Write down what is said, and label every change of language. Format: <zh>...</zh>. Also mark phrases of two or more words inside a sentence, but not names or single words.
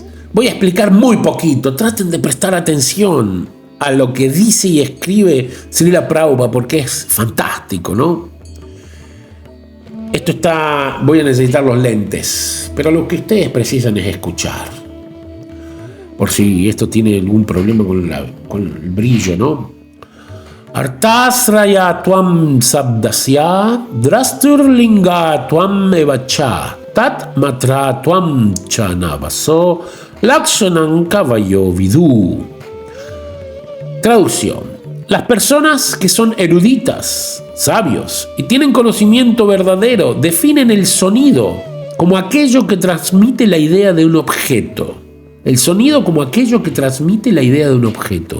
<es>Voy a explicar muy poquito, traten de prestar atención a lo que dice y escribe Srila Prabhupada porque es fantástico, ¿no? Voy a necesitar los lentes, pero lo que ustedes precisan es escuchar. Por si esto tiene algún problema con el brillo, ¿no?</es> <sa>Artasraya tuam sabdasya drasturlinga tuam evacha tat matra tuam chanavaso lakshanam kavayo vidu.</sa> <es>Traducción. Las personas que son eruditas, sabios y tienen conocimiento verdadero definen el sonido como aquello que transmite la idea de un objeto. El sonido como aquello que transmite la idea de un objeto.</es>